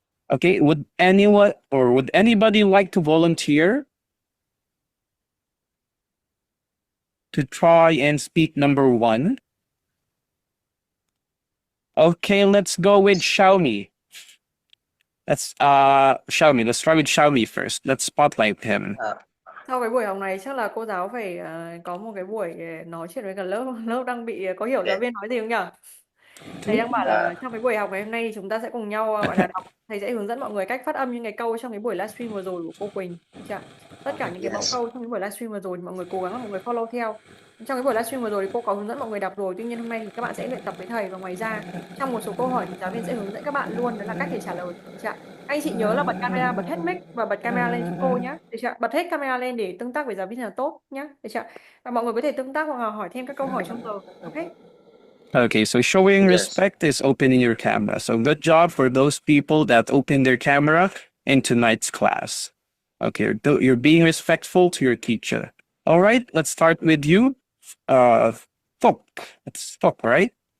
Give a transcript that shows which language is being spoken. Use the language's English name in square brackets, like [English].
[English] Okay, would anybody like to volunteer to try and speak number one? Okay, let's go with Xiaomi. Let's try with Xiaomi first. Let's spotlight him. [Vietnamese] Sau cái buổi học này chắc là cô giáo phải có một cái buổi nói chuyện với cả lớp. Lớp đang bị có hiểu giáo viên nói gì không nhỉ? Thầy đang bảo là trong cái buổi học ngày hôm nay thì chúng ta sẽ cùng nhau gọi là đọc. Thầy sẽ hướng dẫn mọi người cách phát âm những cái câu trong cái buổi livestream vừa rồi của cô Quỳnh. Tất cả những cái mẫu câu trong cái buổi livestream vừa rồi thì mọi người cố gắng là mọi người follow theo. Trong cái buổi livestream vừa rồi thì cô có hướng dẫn mọi người đọc rồi. Tuy nhiên hôm nay thì các bạn sẽ luyện tập với thầy. Và ngoài ra trong một số câu hỏi thì giáo viên sẽ hướng dẫn các bạn luôn, đó là cách để trả lời. Anh chị nhớ là bật camera, bật hết mic và bật camera lên cho cô nhé. Bật hết camera lên để tương tác với giáo viên là tốt nhé. Và mọi người có thể tương tác hoặc là hỏi thêm các câu hỏi trong giờ. [English] Ok. Okay, so showing respect is opening your camera. So good job for those people that open their camera in tonight's class. Okay, you're being respectful to your teacher. All right, let's start with you. Thok. It's Thok, right?